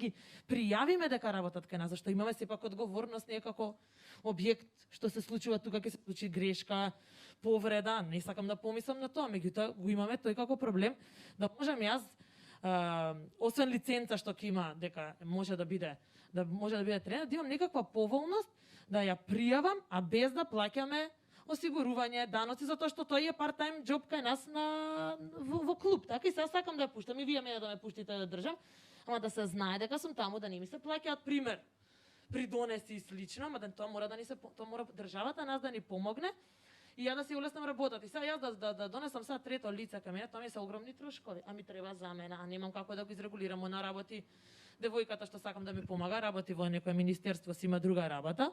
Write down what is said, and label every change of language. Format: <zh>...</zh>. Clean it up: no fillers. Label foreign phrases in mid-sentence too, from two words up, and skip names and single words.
<mk>ги пријавиме дека работат кај нас, зашто имаме сепак одговорност некако објект што се случува тука, ќе се случи грешка, повреда, не сакам да помислам на тоа, меѓутоа го имаме тој како проблем да можам јас освен лиценца што ќе има дека може да биде тренер, да имам некаква поволност да ја пријавам, а без да плаќаме осигурување, даноци, затоа што тој е</mk> <en>part-time job</en> <mk>кај нас во клуб. Така и сега сакам да ја пуштам и вие мене да ме пуштите да држам, ама да се знае дека сум таму, да не ми се плаќаат пример придонеси и слично, ама да тоа мора државата нас да ни помогне и ја да си улеснам работата. И сега јас да донесам сега трето лице кај мене, тоа ми се огромни трошкови, а ми треба за мене, а немам како да го изрегулирам, она работи девојката што сакам да ми помага, работи во некое министерство, си има друга работа.</mk>